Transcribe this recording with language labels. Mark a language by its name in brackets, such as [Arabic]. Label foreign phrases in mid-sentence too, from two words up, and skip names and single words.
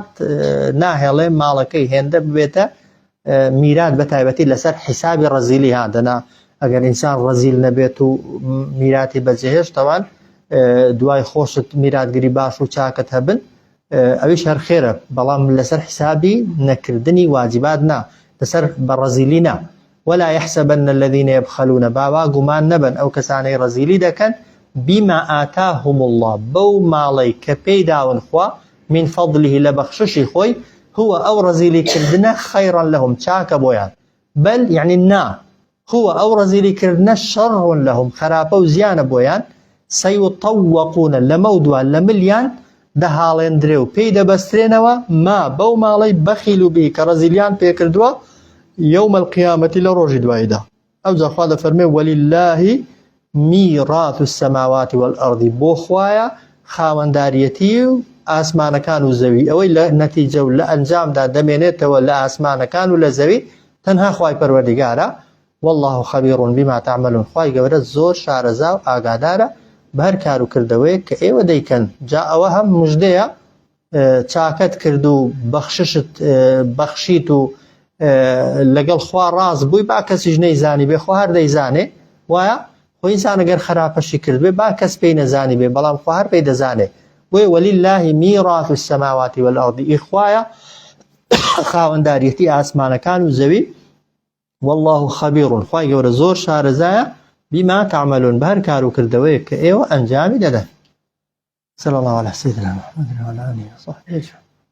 [Central Kurdish] ناهێڵێ ماڵەکەی هێندە ببێتە میرات بە تایبەتی لەسەر حیسابی ڕەزیلی هادەنا ئەگەر ئینسان ڕەزیل نەبێت و میراتی بەجێهێشت تەوان دوای خۆشت میراتگری باش و چاکت هەبن ئەویش هەر خێرە بەڵام لەسەر حسابی نەکردنی واجبات نا لەسەر بەڕەزیلی نا [Arabic] ولا يحسبن الذين يبخلون [Central Kurdish] باوا گومان نەبن ئەو کەسانەی ڕەزیلی دەکەن [Arabic] بما آتاهم الله [Central Kurdish] بەو ماڵەی کە پێی داون خوا [Arabic] من فضله [Central Kurdish] لە بەخششی خۆی هو ئەو ڕەزیلی کردنە [Arabic] خەیڕا لەهم [Central Kurdish] چاکە بۆیان [Arabic] بل يعني [Central Kurdish] نا هو ئەو ڕەزیلی کردنە [Arabic] شەڕ لەهم [Central Kurdish] خراپە و زیانە بۆیان سيطوقون لەمە دوان لە ملیان دەهاڵێندرێ و پێی دەبەسترێنەوە ما بەو ماڵەی بەخیل و بی کە ڕەزیلیان پێ کردووە [Arabic] يوم القيامة [Central Kurdish] لە ڕۆژی دواییدا ئەو جاخوا دەفەرمێ [Arabic] ولله میراث السماوات والأرض [Central Kurdish] بۆ خوایە خاوەنداریەتی و ئاسمانەکان و زەوی ئەوەی لە نەتیجە و لە ئەنجامدا دەمێنێتەوە لە ئاسمانەکان و لە زەوی تەنها خوای پەروەردیگارە [Arabic] والله خبير بما تعملون [Central Kurdish] خوای گەورە زۆر شارەزا و ئاگادارە بە هەر کار و کردەوەی کە ئێوە دەیکەن جا ئەوە هەم موژدەیە چاکەت کرد و بەخشیت و لەگەڵ خوا ڕاست بووی با کەسیش نەیزانی بێ خوا هەر دەیزانێ وایە خۆ ئینسان ئەگەر خراپەشی کرد بێ با کەس پێی نەزانی بێ بەڵام خوا هەر پێی دەزانێ بۆیە [Arabic] ولله میراث السماوات والأرض [Central Kurdish] ئیخوایە خاوەنداریەتی ئاسمانەکان و زەوی [Arabic] والله خبير [Central Kurdish] خوای گەورە زۆر شارەزایە [Arabic] بما تعملون [Central Kurdish] بە هەر کار و کردەوەیە کە ئێوە ئەنجامی دەدەن [Arabic] صلى الله على سيدنا محمد وعلى آله وصحبه أجمعين